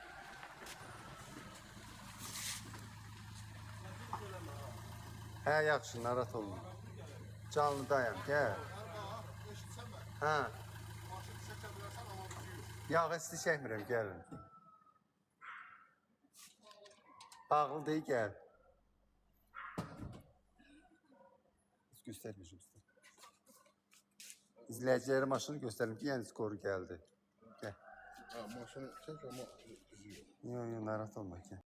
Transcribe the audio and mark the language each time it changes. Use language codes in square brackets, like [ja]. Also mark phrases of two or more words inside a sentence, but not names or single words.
[az] Hə yaxşı narahat olma. Canlıdayım gəl. Hə. Yağ isti çəkmirəm gəlin. Bağlı deyil gəl. [tr] Hiç göstermeyeceğim size. İzleyicilere maşını gösterelim ki yani skoru geldi. Gel. Ha, maşını çek ama düzüyor. [az] Yok yok narahat olma gel.